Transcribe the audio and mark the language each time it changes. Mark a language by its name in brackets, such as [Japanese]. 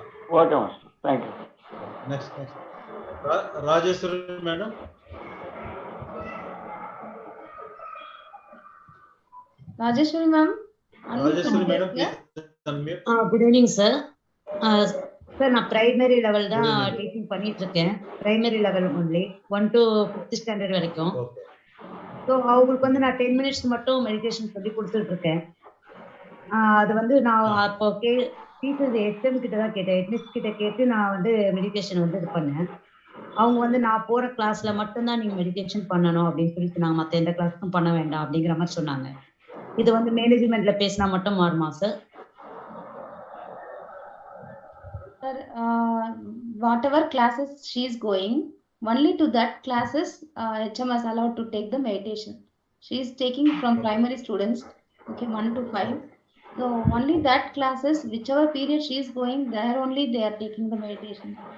[English] Okay, master. Thank you. Next. Rajeshwari madam. Rajeshwari ma'am. Rajeshwari madam, please unmute. Good evening, sir. [Tamil] Sir நான் primary level தான் teaching பண்ணிட்டு இருக்கேன். Primary level only 1 to 5th standard வரைக்கும். So அவங்களுக்கு வந்து நான் 10 minutes மட்டும் meditation சொல்லி கொடுத்துட்டு இருக்கேன். அது வந்து நான் அப்போ டீச்சர்ஸ் எஸ்எம் கிட்ட தான் கேட்டேன், ஹெட்மிஸ் கிட்ட கேட்டு நான் வந்து மெடிடேஷன் வந்து இது பண்ணேன். அவங்க வந்து நான் போற கிளாஸ்ல மட்டும்தான் நீங்க மெடிடேஷன் பண்ணணும் அப்படின்னு சொல்லிட்டு நாங்கள் மற்ற எந்த கிளாஸுக்கும் பண்ண வேண்டாம் அப்படிங்கிற மாதிரி சொன்னாங்க. இது வந்து மேனேஜ்மெண்ட்ல பேசினா மட்டும் மாறுமா sir? [English] Sir, whatever classes she is going, only to that classes HM is allowed to take the meditation. She is taking from primary students, okay, 1 to 5. So only that classes, whichever period she is going, there only they are taking the meditation.